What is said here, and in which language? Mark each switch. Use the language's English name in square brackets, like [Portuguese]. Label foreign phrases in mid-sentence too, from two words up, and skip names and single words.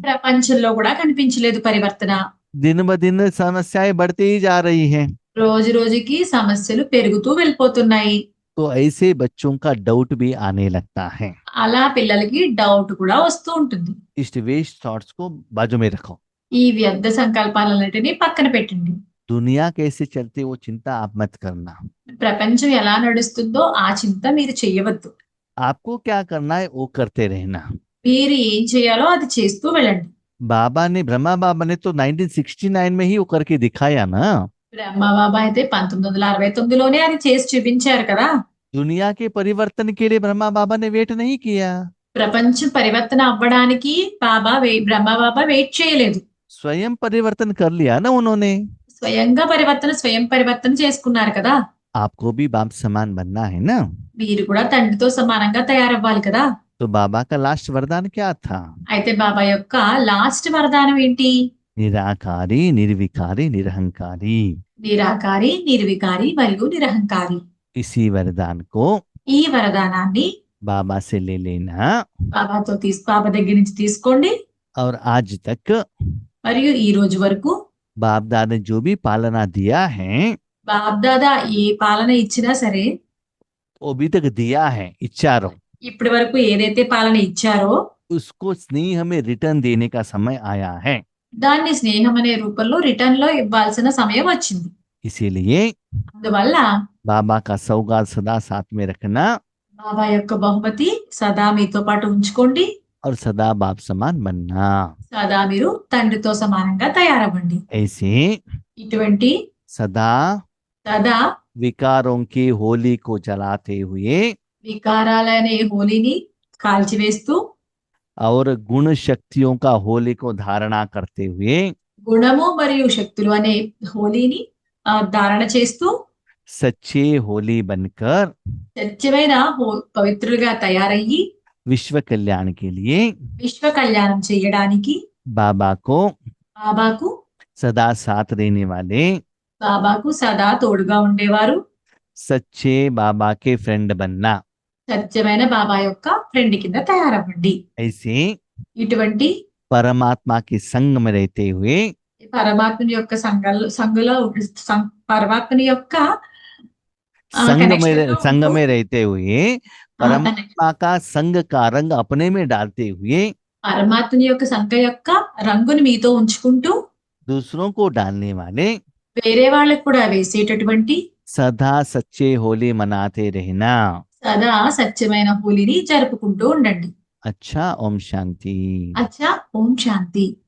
[Telugu] ప్రపంచంలో కూడా కనిపించలేదు పరివర్తన. [Hindi] दिन ब दिन समस्याएं बढ़ती ही जा रही हैं। [Telugu] రోజు రోజుకి సమస్యలు పెరుగుతూ వెళ్ళిపోతున్నాయి. [Hindi] तो ऐसे बच्चों का डाउट भी आने लगता है। [Telugu] అలా పిల్లలకి డౌట్ కూడా వస్తూ ఉంటుంది. [Hindi] इस [English] waste thoughts [Hindi] को बाजू में रखो। [Telugu] ఈ వ్యర్థ సంకల్పాలన్నిటినీ పక్కన పెట్టండి. [Hindi] दुनिया कैसे चलती वो चिंता आप मत करना। [Telugu] ప్రపంచం ఎలా నడుస్తుందో ఆ చింత మీరు చెయ్యవద్దు. [Hindi] आपको क्या करना है वो करते रहना। [Telugu] మీరు ఏం చేయాలో అది చేస్తూ వెళ్ళండి. [Hindi] ब्रह्मा बाबा ने तो 1969 में ही वो करके दिखाया ना। [Telugu] బ్రహ్మబాబా అయితే 1969లోనే అది చేసి చూపించారు కదా. [Hindi] दुनिया के परिवर्तन के लिए ब्रह्मा बाबा ने वेट नहीं किया। [Telugu] ప్రపంచం పరివర్తన అవ్వడానికి బ్రహ్మబాబా వెయిట్ చేయలేదు. [Hindi] स्वयं परिवर्तन कर लिया ना उन्होंने। [Telugu] స్వయం పరివర్తన చేసుకున్నారు కదా. [Hindi] आपको भी बाप समान बनना है ना। [Telugu] మీరు కూడా తండ్రితో సమానంగా తయారవ్వాలి కదా. [Hindi] तो बाबा का लास्ट वरदान क्या था? [Telugu] అయితే బాబా యొక్క లాస్ట్ వరదానం ఏంటి? [Hindi] निराकारी, निर्विकारी, निरहंकारी। [Telugu] నిరాకారి, నిర్వికారి మరియు నిరహంకారి. [Hindi] इसी वरदान को [Telugu] ఈ వరదానాన్ని [Hindi] बाबा से ले लेना। [Telugu] బాబా దగ్గర నుంచి తీసుకోండి. [Hindi] और आज तक [Telugu] మరియు ఈ రోజు వరకు [Hindi] बाप दादा ने जो भी पालना दिया है [Telugu] బాప్ దాదా ఏ పాలన ఇచ్చినా సరే, [Hindi] वो अभी तक दिया है, इच्छारो [Telugu] ఇప్పటి వరకు ఏదైతే పాలన ఇచ్చారో [Hindi] उसको स्नेह में रिटर्न देने का समय आया है। [Telugu] దాన్ని స్నేహం అనే రూపంలో రిటర్న్ లో ఇవ్వాల్సిన సమయం వచ్చింది. [Hindi] इसीलिए [Telugu] అందువల్ల [Hindi] बाबा का सौगात सदा साथ में रखना [Telugu] బాబా యొక్క బహుమతి సదా మీతో పాటు ఉంచుకోండి. [Hindi] और सदा बाप समान बनना। [Telugu] సదా మీరు తండ్రితో సమానంగా తయారవ్వండి. [Hindi] ऐसे [Telugu] ఇటువంటి [Hindi] सदा [Telugu] సదా [Hindi] विकारों की होली को जलाते हुए [Telugu] వికారాలనే హోలీని కాల్చివేస్తూ [Hindi] और गुण शक्तियों का होली को धारणा करते हुए [Telugu] గుణము మరియు శక్తులు అనే హోలీని ధారణ చేస్తూ [Hindi] सच्चे होली बनकर [Telugu] సత్యమైన పవిత్రులుగా తయారయ్యి [Hindi] विश्व कल्याण के लिए [Telugu] విశ్వ కళ్యాణం చేయడానికి [Hindi] बाबा को [Telugu] బాబాకు [Hindi] सदा साथ रहने वाले [Telugu] బాబాకు సదా తోడుగా ఉండేవారు. [Hindi] सच्चे बाबा के फ्रेंड बनना। [Telugu] సత్యమైన బాబా యొక్క ఫ్రెండ్ కింద తయారవ్వండి. [Hindi] ऐसे [Telugu] ఇటువంటి [Hindi] परमात्मा के संग में रहते हुए [Telugu] పరమాత్మని యొక్క సంఘలో పరమాత్మని యొక్క కనెక్షన్ లో [Hindi] संग [Telugu] ఉంటూ [Hindi] में रहते हुए [Telugu] కనెక్షన్ [Hindi] परमात्मा का संग का रंग अपने में डालते हुए [Telugu] పరమాత్మని యొక్క సంఘ యొక్క రంగుని మీతో ఉంచుకుంటూ [Hindi] दूसरों को डालने वाले [Telugu] వేరే వాళ్ళకు కూడా వేసేటటువంటి [Hindi] सदा सच्चे होली मनाते रहना। [Telugu] సదా సత్యమైన హోలీని జరుపుకుంటూ ఉండండి. [Hindi] अच्छा, ओम शांति। [Telugu] అచ్చా, ఓం శాంతి.